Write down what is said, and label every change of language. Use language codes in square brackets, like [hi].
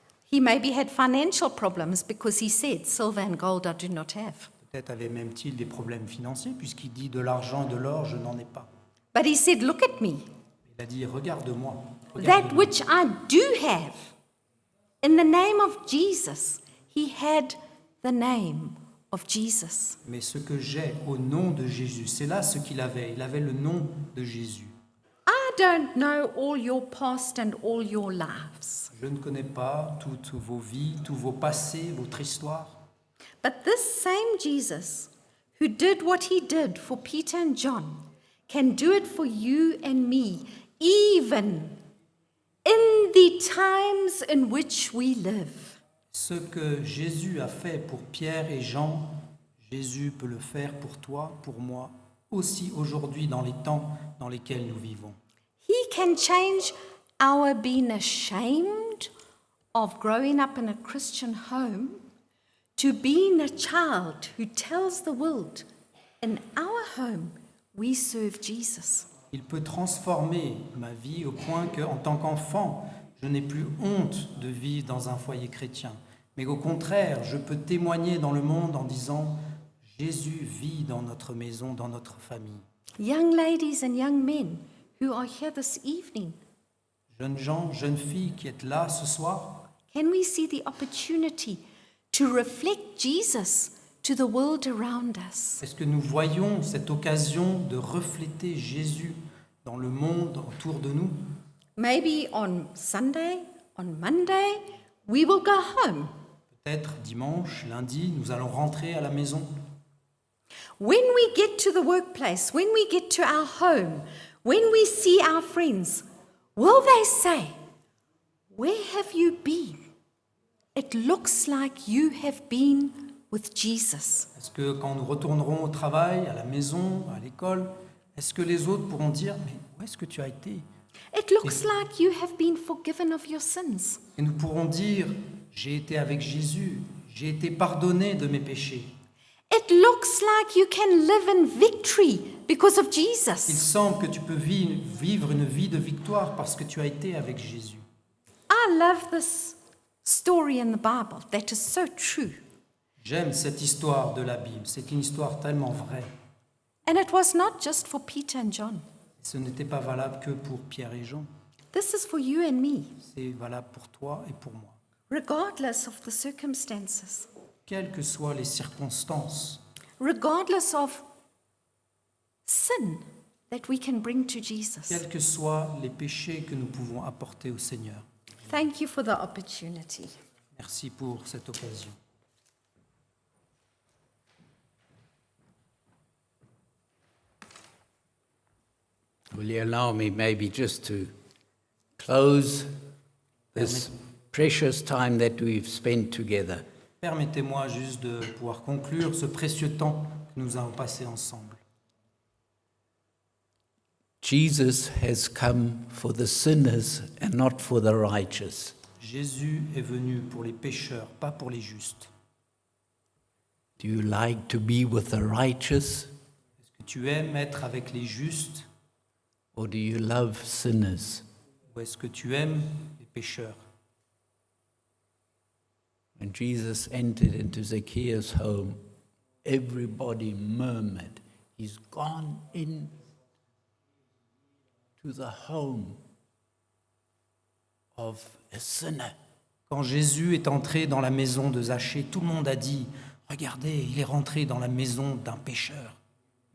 [en] He maybe had financial problems because he said, "Silver and gold I do not have." [fr] Peut-être avait même-il des problèmes financiers, puisqu'il dit « de l'argent, de l'or, je n'en ai pas ». [en] But he said, "Look at me. [fr] Il a dit « regarde-moi ». [en] That [fr] regarde-moi. [en] which I do have." In the name of Jesus, he had the name of Jesus. [fr] Mais ce que j'ai au nom de Jésus, c'est là ce qu'il avait. Il avait le nom de Jésus. [en] I don't know all your past and all your lives. [fr] Je ne connais pas toutes vos vies, tous vos passés, votre histoire. [en] But this same Jesus who did what he did for Peter and John can do it for you and me, even in the times in which we live. [fr] Ce que Jésus a fait pour Pierre et Jean, Jésus peut le faire pour toi, pour moi, aussi aujourd'hui dans les temps dans lesquels nous vivons. [en] He can change our being ashamed of growing up in a Christian home to being a child who tells the world, in our home, we serve Jesus. [fr] Il peut transformer ma vie au point qu'en tant qu'enfant, je n'ai plus honte de vivre dans un foyer chrétien. Mais au contraire, je peux témoigner dans le monde en disant « Jésus vit dans notre maison, dans notre famille ». [en] Young ladies and young men who are here this evening, [fr] Jeunes gens, jeunes filles qui êtes là ce soir, [en] can we see the opportunity to reflect Jesus to the world around us? [fr] est-ce que nous voyons cette occasion de refléter Jésus dans le monde autour de nous? [en] Maybe on Sunday, on Monday, we will go home. [fr] Peut-être dimanche, lundi, nous allons rentrer à la maison. [en] When we get to the workplace, when we get to our home, when we see our friends, will they say, "Where have you been? It looks like you have been with Jesus." [fr] Est-ce que quand nous retournerons au travail, à la maison, à l'école, est-ce que les autres pourront dire « Mais où est-ce que tu as été ?» [en] It looks like you have been forgiven of your sins. [fr] Et nous pourrons dire « J'ai été avec Jésus, j'ai été pardonné de mes péchés. [en] It looks like you can live in victory because of [fr] Il [en] Jesus. [fr] semble que tu peux vivre une vie de victoire parce que tu as été avec Jésus. » [en] I love this story in the Bible that is so true. [fr] J'aime cette histoire de la Bible, c'est une histoire tellement vraie. [en] And it was not just for Peter and John. [fr] Ce n'était pas valable que pour Pierre et Jean, [en] This is for you and me, [fr] c'est valable pour toi et pour moi. [en] regardless of the circumstances, [fr] Quelles que soient les circonstances, [en] regardless of sin that we can bring to Jesus. [fr] quels que soient les péchés que nous pouvons apporter au Seigneur. [en] Thank you for the opportunity. [fr] Merci pour cette occasion. [en] Will you allow me maybe just to close this precious time that we've spent together? [fr] Permettez-moi juste de pouvoir conclure ce précieux temps que nous avons passé ensemble. [en] Jesus has come for the sinners and not for the righteous. [fr] Jésus est venu pour les pécheurs, pas pour les justes. [en] Do you like to be with the righteous, [fr] Est-ce que tu aimes être avec les justes [en] or do you love sinners? [fr] ou est-ce que tu aimes les pécheurs? [en] When Jesus entered into Zacchaeus' home, everybody murmured, "He's gone in to the home of a sinner." [fr] Quand Jésus est entré dans la maison de Zachée, tout le monde a dit « Regardez, il est rentré dans la maison d'un pécheur. »